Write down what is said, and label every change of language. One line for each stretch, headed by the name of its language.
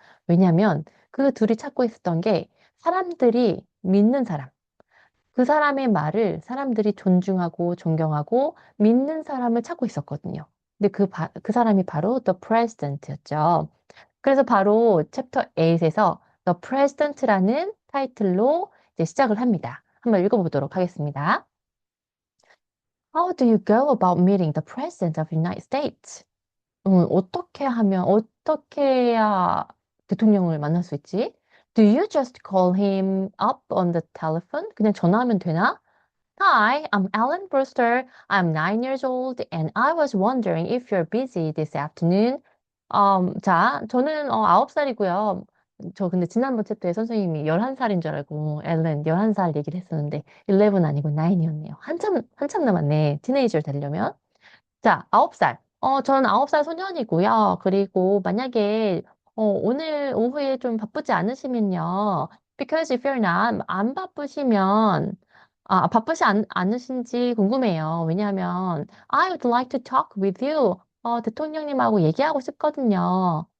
Korean: 왜냐하면 그 둘이 찾고 있었던 게 사람들이 믿는 사람, 그 사람의 말을 사람들이 존중하고 존경하고 믿는 사람을 찾고 있었거든요. 근데 그 사람이 바로 The President였죠. 그래서 바로 챕터 8에서 The President라는 타이틀로 이제 시작을 합니다. 한번 읽어보도록 하겠습니다.
English: How do you go about meeting the President of the United States?
Korean: 어떻게 해야 대통령을 만날 수 있지?
English: Do you just call him up on the telephone?
Korean: 그냥 전화하면 되나?
English: Hi, I'm Alan Brewster. I'm 9 years old and I was wondering if you're busy this afternoon.
Korean: 자, 저는 9살이고요. 저 근데 지난번 챕터에 선생님이 11살인 줄 알고 앨런 11살 얘기를 했었는데 11 아니고 9이었네요. 한참 남았네. 티네이저 되려면. 자, 9살. 저는 9살 소년이고요. 그리고 만약에 오늘 오후에 좀 바쁘지 않으시면요.
English: Because if you're not,
Korean: 안 바쁘시면, 않으신지 궁금해요. 왜냐하면,
English: I would like to talk with you.
Korean: 대통령님하고 얘기하고 싶거든요.